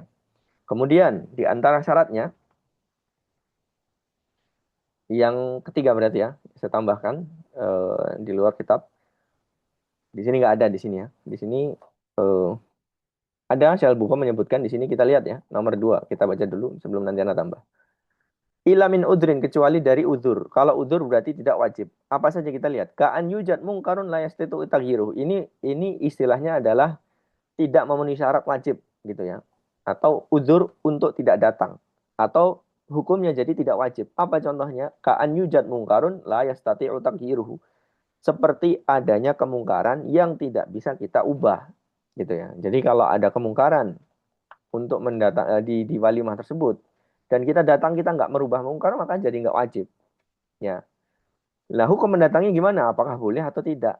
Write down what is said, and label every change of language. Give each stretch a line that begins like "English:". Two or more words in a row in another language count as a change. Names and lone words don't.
Indonesian: Kemudian di antara syaratnya yang ketiga berarti ya, saya tambahkan di luar kitab. Di sini nggak ada di sini ya. Di sini eh, ada Syalbuqa menyebutkan di sini kita lihat ya. Nomor 2 kita baca dulu sebelum nanti anak tambah.
Arabic: إلا من عذر
Indonesian: kecuali dari udur. Kalau udur berarti tidak wajib. Apa saja kita lihat.
Arabic: كأن يوجد منكر لا يستطيع تغييره.
Indonesian: Ini istilahnya adalah tidak memenuhi syarat wajib gitu ya. Atau udur untuk tidak datang. Atau hukumnya jadi tidak wajib. Apa contohnya?
Arabic: كأن يوجد منكر لا يستطيع تغييره.
Indonesian: Seperti adanya kemungkaran yang tidak bisa kita ubah gitu ya. Jadi kalau ada kemungkaran untuk mendatang di walimah tersebut dan kita datang kita nggak merubah mungkar maka jadi nggak wajib ya. Nah hukum mendatangi gimana? Apakah boleh atau tidak?